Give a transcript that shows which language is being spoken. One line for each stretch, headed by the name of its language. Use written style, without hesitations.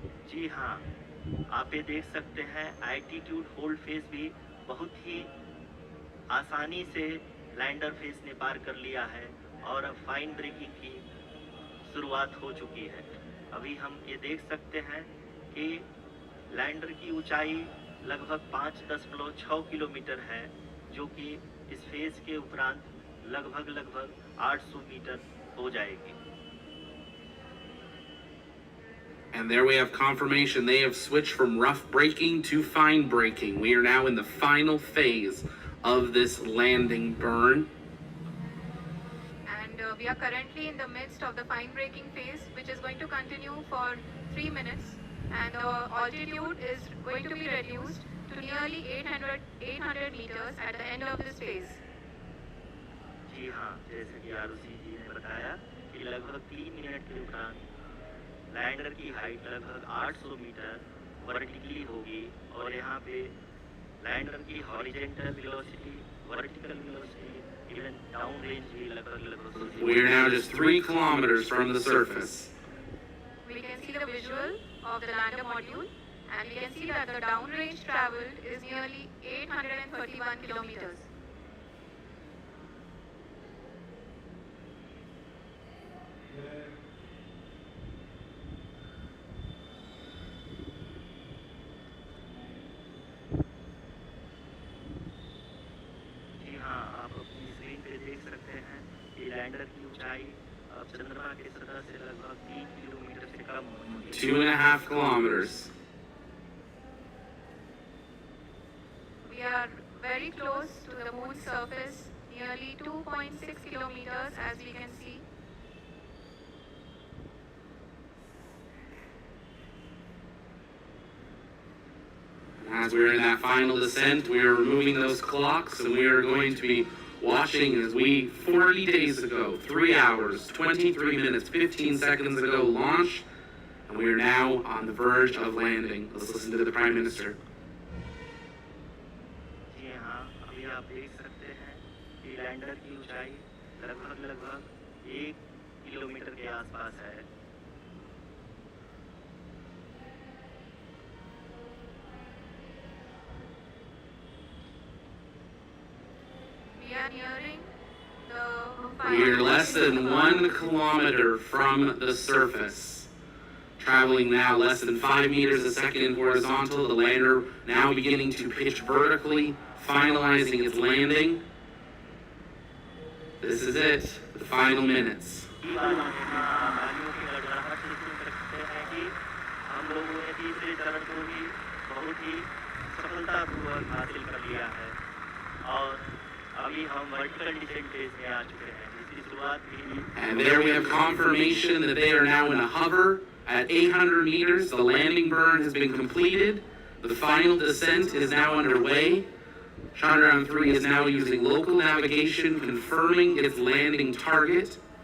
Hindi: जी हाँ, आप ये देख सकते हैं एल्टीट्यूड होल्ड फेज भी बहुत ही आसानी से लैंडर फेज ने पार कर लिया है और अब फाइन ब्रेकिंग की शुरुआत हो चुकी है। अभी हम ये देख सकते हैं कि लैंडर की ऊंचाई लगभग 5.6 किलोमीटर है, जो कि इस फेज के उपरांत लगभग 800 मीटर हो जाएगी।
English: And there we have confirmation. They have switched from rough braking to fine braking. We are now in the final phase of this landing burn. And we are currently in the midst of the fine braking phase, which is going to continue for 3 minutes. And the altitude is going to be reduced to nearly 800 meters at the end of this phase.
Hindi: जी हाँ, जैसे कि आरुषि जी ने बताया कि लगभग 3 minute के उपरांत lander की हाइट लगभग 800 मीटर वर्टिकली होगी और यहाँ पे लैंडर की horizontal velocity, vertical velocity, even down range भी लगभग
English: We are now just 3 kilometers from the surface. We can see the visual of the lander module and we can see that the downrange traveled is nearly 831 kilometers.
Hindi: जी हाँ, आप अपनी screen पे देख सकते हैं कि लैंडर की ऊंचाई अब चंद्रमा के सतह से लगभग 3 किलोमीटर से कम होगी।
English: 2.5 kilometers. We are very close to the moon's surface, nearly 2.6 kilometers as we can see. As we're in that final descent, we are removing those clocks and we are going to be watching as we 40 days ago, 3 hours, 23 minutes, 15 seconds ago launched, and we are now on the verge of landing. Let's listen to the Prime Minister.
Hindi: जी हाँ, अभी आप देख सकते हैं कि lander की ऊंचाई लगभग 1 किलोमीटर के आसपास है।
English: We are nearing the We are final less than 1 kilometer from the surface. traveling now less than 5 meters a second horizontal. The lander now beginning to pitch vertically, finalizing its landing. This is it, the final minutes.
Hindi: वायुओं की गड़गड़ाहट से सुन सकते हैं कि हम लोगों ने तीसरे चरण को भी बहुत ही सफलतापूर्वक हासिल कर लिया है और अभी हम वर्टिकल डिसेंट फेज में आ चुके हैं जिसकी शुरुआत भी
English: And there we have confirmation that they are now in a hover at 800 meters. The landing burn has been completed. The final descent is now underway. Chandrayaan-3 is now using local navigation, confirming its landing target.